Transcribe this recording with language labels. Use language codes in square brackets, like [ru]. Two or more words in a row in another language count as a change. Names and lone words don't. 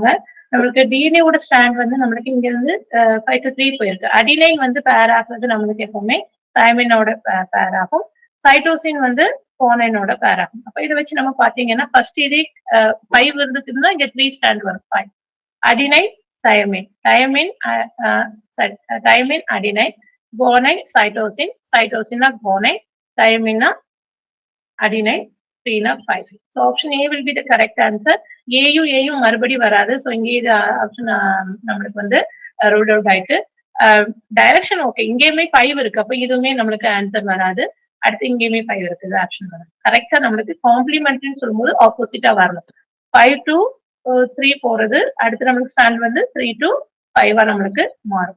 [ta] நம்மளுக்கு டிஎன்ஏ ஓட ஸ்டாண்ட் வந்து நம்மளுக்கு இங்க இருந்து 5 to 3 போயிருக்கு. அடினைன் வந்து பேர் ஆகுறது நம்மளுக்கு எப்பவுமே தைமினோட பேர் ஆகும். சைட்டோசின் வந்து கோனைனோட பேர் ஆகும். அப்ப இதை வச்சு நம்ம பாத்தீங்கன்னா ஃபர்ஸ்ட் இதே 5 இருந்துச்சுன்னா இங்க 3 ஸ்டாண்ட் வரும். [en] 5 அடினைன் thymine, thymine adenine, guanine cytosine, cytosine guanine, thymine adenine, 3 5. So option A will be the correct answer. [ta] ஏயும் மறுபடி வராது. ஸோ இங்கே இது ஆப்ஷன் நம்மளுக்கு வந்து [en] rule out [ta] ஆயிட்டு. [en] direction okay, [ta] இங்கேயுமே 5 இருக்கு. அப்ப இதுவுமே நம்மளுக்கு ஆன்சர் வராது. அடுத்து இங்கேயுமே 5 இருக்குது, ஆப்ஷன் வராது. கரெக்டா நம்மளுக்கு காம்ப்ளிமெண்ட்ரின்னு சொல்லும்போது ஆப்போசிட்டா வரணும். 5 to 3 போறது, அடுத்து நம்மளுக்கு ஸ்டாண்ட் வந்து 3 to 5 நம்மளுக்கு மாறும்.